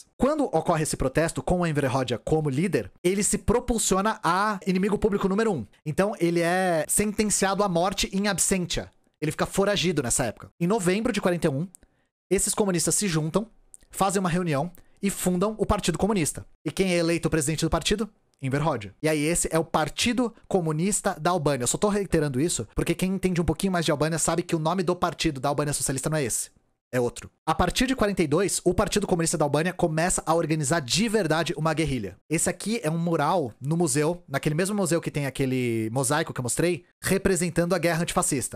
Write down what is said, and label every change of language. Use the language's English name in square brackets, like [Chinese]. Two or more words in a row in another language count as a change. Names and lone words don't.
[Portuguese] Quando ocorre esse protesto, com o Enver Hoxha como líder, ele se propulsiona a inimigo público número 1. Então, ele é sentenciado à morte [Latin] in absentia. [Portuguese] Ele fica foragido nessa época. Em novembro de 41, esses comunistas se juntam, fazem uma reunião e fundam o Partido Comunista. E quem é eleito presidente do partido? Enver Hoxha. E aí esse é o Partido Comunista da Albânia. Eu só tô reiterando isso porque quem entende um pouquinho mais de Albânia sabe que o nome do partido da Albânia Socialista não é esse. É outro. A partir de 42, o Partido Comunista da Albânia começa a organizar de verdade uma guerrilha. Esse aqui é um mural no museu, naquele mesmo museu que tem aquele mosaico que eu mostrei, representando a guerra antifascista.